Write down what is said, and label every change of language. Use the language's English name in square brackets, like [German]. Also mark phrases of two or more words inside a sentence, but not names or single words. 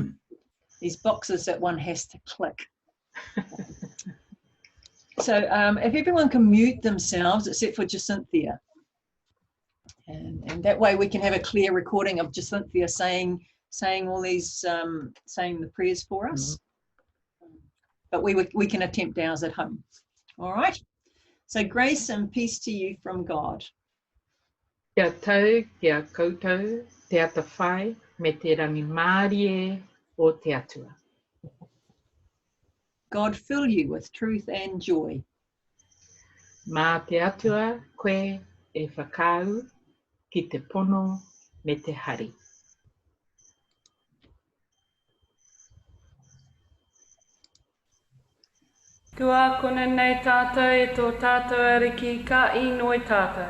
[English] These boxes that one has to click. So if everyone can mute themselves except for Jacynthia, and that way we can have a clear recording of Jacynthia saying all these saying the prayers for us. But we can attempt ours at home. All right. So grace and peace to you from God. [Māori] Kia tau, kia koutou, te ata whai, me te rangi Māori e o te atua. [English] God fill you with truth and joy. [Māori] Mā te atua, koe e whakau ki te pono me te hari. Kua kona nei tātou e tō tātou ariki ka inoi tātou.